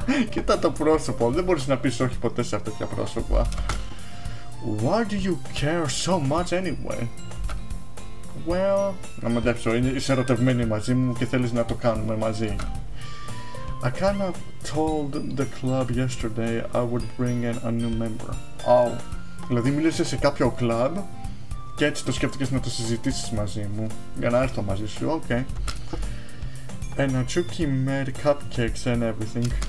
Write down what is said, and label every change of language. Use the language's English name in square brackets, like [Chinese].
[Greek] Κοίτα το πρόσωπο, δεν μπορείς να πεις όχι ποτέ σε τέτοια πρόσωπα. [English] Why do you care so much anyway? [Greek] Well, να μαντέψω, είσαι ερωτευμένη μαζί μου και θέλεις να το κάνουμε μαζί. [English] I kind of told the club yesterday I would bring in a new member. [Greek] Oh, δηλαδή μίλησες σε κάποιο club και έτσι το σκέφτηκες να το συζητήσεις μαζί μου για να έρθω μαζί σου, ok. [English] And Natsuki made cupcakes and everything.